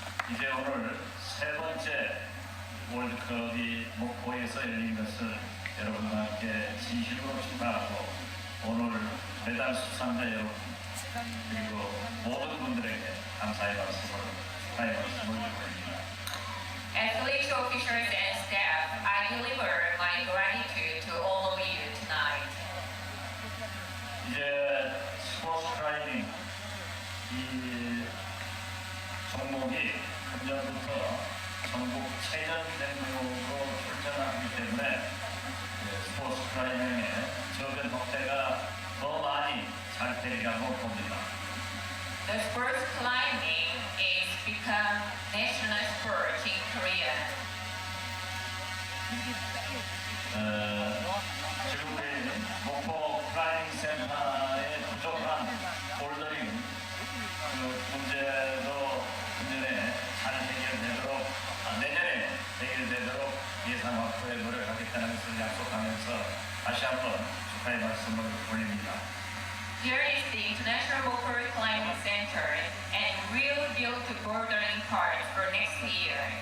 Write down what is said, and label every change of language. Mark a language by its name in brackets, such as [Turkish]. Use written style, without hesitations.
[Korean] 이제 오늘 세 번째 월드컵이 목포에서 열린 것을 여러분과 함께 진심으로 축하하고 오늘 메달 수상자 여러분 그리고 모든 분들에게 감사의 말씀을 축하의 말씀을 드립니다. [English] Athletes, officials, and staff, I deliver my gratitude to all of you tonight. [Korean] 이제 스포츠 클라이밍 이 종목이 금년부터 전국 체전 대회로 출전하기 때문에 스포츠 클라이밍의 저변 확대가 더 많이 잘 되리라고 봅니다. [English] The sports climbing is become national sport in Korea. [Korean] 지금 우리 목포 클라이밍 센터의 부족한 볼더링 문제도 금년에 잘 해결되도록 내년에 해결되도록 예산 확보에 노력하겠다는 것을 약속하면서 다시 한번 축하의 말씀을 올립니다. [English] Here is the International Mokpo Climbing Center, and we'll build the bouldering park for next year.